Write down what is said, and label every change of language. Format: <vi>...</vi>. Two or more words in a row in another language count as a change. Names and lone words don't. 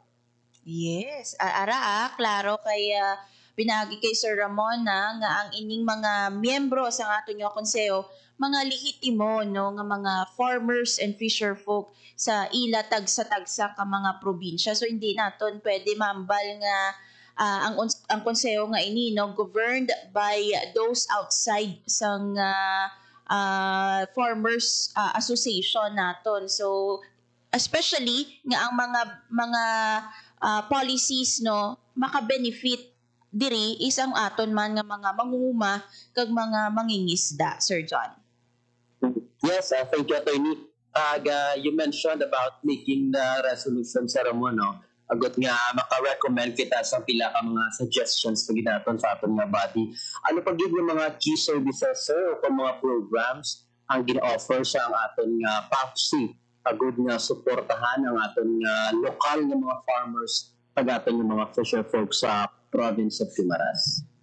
<hil>Yes, klaro kay pinagi kay Sir Ramon nga ang ining mga miyembro sa ato nga konseho mga lehitimo no nga mga</hil> <en>farmers and fisher folk</en> <hil>sa ila tagsa-tagsa ka mga probinsya. So hindi naton pwede mambal nga ang konseho nga ini no</hil> <en>governed by those outside</en> <hil>sang farmers association naton. So especially nga ang mga policies no maka-benefit diri isang aton man nga mga mangunguma kag mga mangingisda, Sir John.</hil> <en>Yes, thank you, Attorney. You mentioned about making the resolution sa Ramon, no?</en> <hil>Agot nga maka-recommend kita sa pila ka mga suggestions na ginaton sa aton nga body. Ano pag yung mga</hil> <en>key services,</en> <hil>sir, o mga programs ang gina-offer sa ang aton nga PAFC? Agod nga suportahan ang aton nga lokal nga mga farmers pag aton nga mga</hil> <en>fisher folk</en> <hil>sa</hil> <en>province of Guimaras.</en>